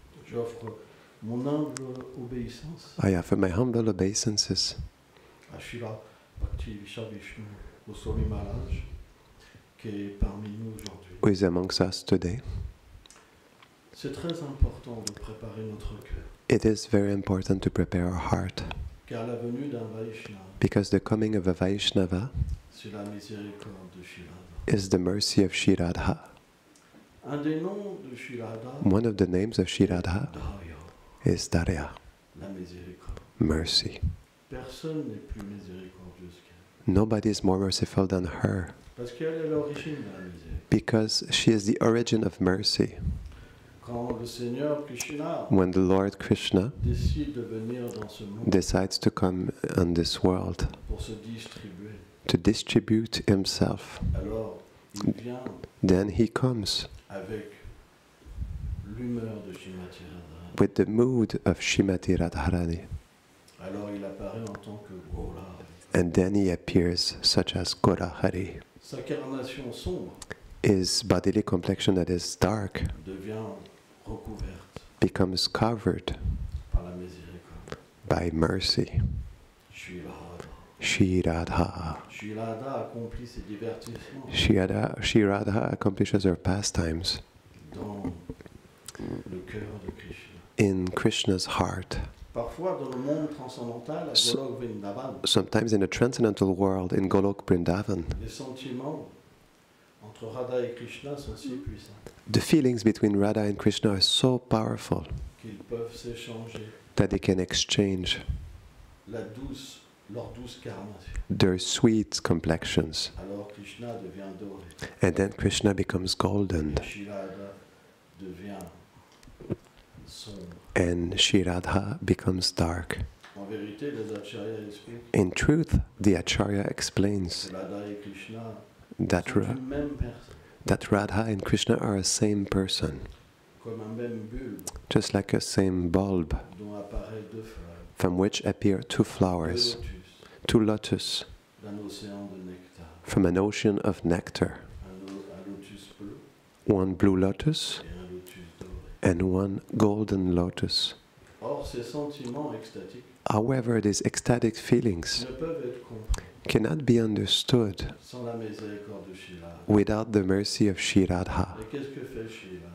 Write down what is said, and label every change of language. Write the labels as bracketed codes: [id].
[fr] J'offre mon humble obéissance [en] I offer my humble obeisances [fr] à Srila Bhakti Vichar Vishnu Goswami Maharaj qui est parmi nous aujourd'hui. [en] who is amongst us today. [fr] C'est très important de préparer notre cœur, [en] It is very important to prepare our heart, [fr] car la venue d'un Vaishnava, [en] because the coming of a Vaishnava [fr] c'est la miséricorde de Srila. [en] is the mercy of Shri Radha. [fr] Un des noms de Srila, [en] One of the names of Shri Radha [fr] Dharya, [en] is Darya, [fr] la miséricorde. [en] mercy. [fr] Personne n'est plus miséricordieux qu'elle, [en] Nobody is more merciful than her, [fr] parce qu'elle est l'origine de la miséricorde. [en] because she is the origin of mercy. [fr] Quand le Seigneur Krishna [en] When the Lord Krishna [fr] décide de venir dans ce monde [en] decides to come on this world [fr] pour se distribuer, [en] to distribute himself, [fr] alors il vient [en] then he comes [fr] avec l'humeur de Srimati Radharani. [en] with the mood of Shrimati Radharani. [fr] Alors il apparaît en tant que Gola. [en] And then he appears such as Gorahari. [fr] Sa carnation sombre [en] His bodily complexion that is dark [fr] devient recouverte [en] becomes covered [fr] par la miséricorde. [en] by mercy. [fr] Srila Radha. [en] Shri Radha. [fr] Srila Radha accomplit ses divertissements [en] Shri Radha accomplishes her pastimes [fr] dans le cœur de Krishna. [en] in Krishna's heart. [fr] Parfois, dans le monde transcendantal, à Golok Vrindavan, [en] Sometimes in the transcendental world, in Golok Vrindavan, [fr] les sentiments entre Radha et Krishna sont si puissants [en] the feelings between Radha and Krishna are so powerful [fr] qu'ils peuvent s'échanger [en] that they can exchange [fr] leur douce carnation. [en] their sweet complexions. [fr] Alors Krishna devient doré. [en] And then Krishna becomes golden, [fr] Srila Radha devient sombre. [en] and Shri Radha becomes dark. [fr] En vérité, les acharyas expliquent [en] In truth, the Acharya explains [fr] que Radha et Krishna [en] that, [fr] sont une même personne, [en] that Radha and Krishna are a same person, [fr] comme un même bulbe [en] just like a same bulb [fr] dont apparaissent deux fleurs. [en] from which appear two flowers, two lotus, [fr] d'un océan de nectar. [en] from an ocean of nectar, [fr] Un lotus bleu [en] one blue lotus [fr] et un lotus doré. [en] and one golden lotus. [fr] Or, ces sentiments extatiques [en] However, these ecstatic feelings [fr] ne peuvent être compris [en] cannot be understood [fr] sans la miséricorde de Srila. [en] without the mercy of Shri Radha. [fr] Et qu'est-ce que fait Srila?